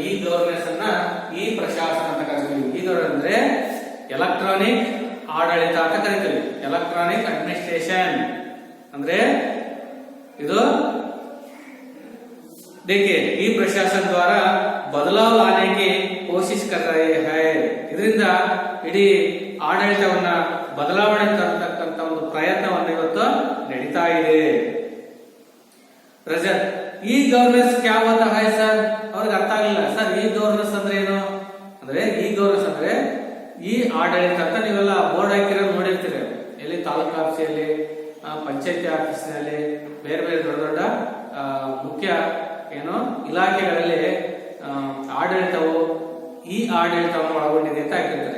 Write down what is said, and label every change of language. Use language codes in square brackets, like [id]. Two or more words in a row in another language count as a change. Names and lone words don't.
[en] e governance [kn] ಅನ್ನ ಈ ಪ್ರಶಾಸನ ಅಂತ ಕರಿತೀವಿ. [en] e governance [kn] ಅಂದ್ರೆ ಎಲೆಕ್ಟ್ರಾನಿಕ್ ಆಡಳಿತ ಅಂತ ಕರಿತೀವಿ. [en] electronic administration [kn] ಅಂದ್ರೆ ಇದು. [hi] देखिए, ई प्रशासन द्वार बदलाव लाने की कोशिश कर रहे हैं. [kn] ಇದರಿಂದ ಇಡೀ ಆಡಳಿತವನ್ನ ಬದಲಾವಣೆ ತರತಕ್ಕಂತ ಒಂದು ಪ್ರಯತ್ನವನ್ನು ಇವತ್ತು ನಡೀತಾ ಇದೆ. [hi] ರಜತ್, [en] e governance [hi] क्या होता है ಸರ್? [kn] ಅವ್ರಿಗೆ ಅರ್ಥ ಆಗಲಿಲ್ಲ ಸರ್. [en] e governance [kn] ಅಂದ್ರೆ ಏನು ಅಂದ್ರೆ, [en] e governance [kn] ಅಂದ್ರೆ ಈ ಆಡಳಿತ ಅಂತ ನೀವೆಲ್ಲ ಬೋರ್ಡ್ ಹಾಕಿರೋದು ನೋಡಿರ್ತೀರಿ. ಎಲ್ಲಿ? ತಾಲೂಕು ಆಫೀಸಲ್ಲಿ, ಪಂಚಾಯತಿ ಆಫೀಸಿನಲ್ಲಿ, ಬೇರೆ ಬೇರೆ ದೊಡ್ಡ ದೊಡ್ಡ ಮುಖ್ಯ ಇಲಾಖೆಗಳಲ್ಲಿ ಆಡಳಿತವು ಈ ಆಡಳಿತವನ್ನು ಒಳಗೊಂಡಿದೆ ಅಂತ ಹಾಕಿರ್ತಾರೆ.